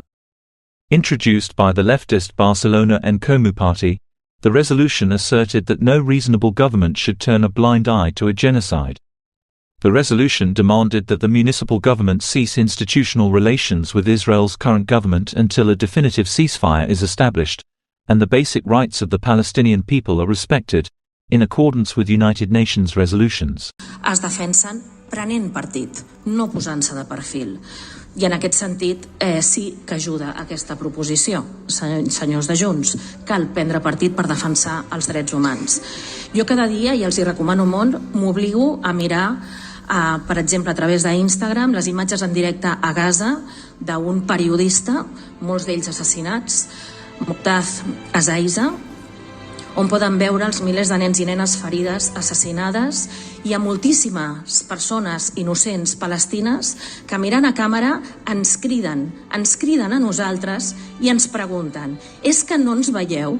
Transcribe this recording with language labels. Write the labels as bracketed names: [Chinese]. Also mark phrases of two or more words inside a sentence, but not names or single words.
[English] Introduced by the leftist Barcelona en Comú party, the resolution asserted that no reasonable government should turn a blind eye to a genocide. The resolution demanded that the municipal government cease institutional relations with Israel's current government until a definitive ceasefire is established, and the basic rights of the Palestinian people are respected, in accordance with United Nations resolutions. [Catalan] Es defensen prenent partit, no posant-se de perfil. I en aquest sentit sí que ajuda aquesta proposició, senyors de Junts. Cal prendre partit per defensar els drets humans. Jo cada dia, i els hi recomano molt, m'obligo a mirar, per exemple, a través d'Instagram, les imatges en directe a Gaza d'un periodista, molts d'ells assassinats, Muqtaz Azaiza, on poden veure els milers de nens i nenes ferides, assassinades, i a moltíssimes persones innocents palestines que mirant a càmera ens criden a nosaltres i ens pregunten: és que no ens veieu?